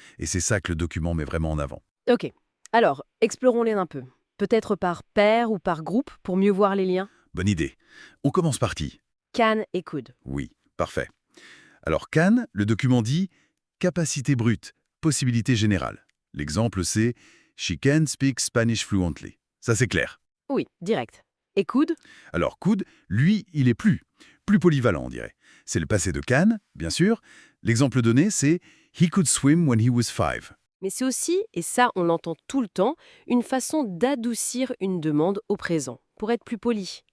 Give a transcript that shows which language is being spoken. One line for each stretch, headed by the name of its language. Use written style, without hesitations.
French: Et c'est ça que le document met vraiment en avant. Ok. Alors, explorons-les un peu. Peut-être par paire ou par groupe pour mieux voir les liens. Bonne idée. On commence par qui? Can et could. Oui, parfait. Alors can, le document dit capacité brute, possibilité générale. L'exemple c'est
English: She can speak Spanish fluently.
French: Ça c'est clair. Oui, direct. Et could? Alors could, lui, il est plus polyvalent on dirait. C'est le passé de can, bien sûr. L'exemple donné c'est
English: He could swim when he was 5.
French: Mais c'est aussi, et ça on l'entend tout le temps, une façon d'adoucir une demande au présent, pour être plus poli.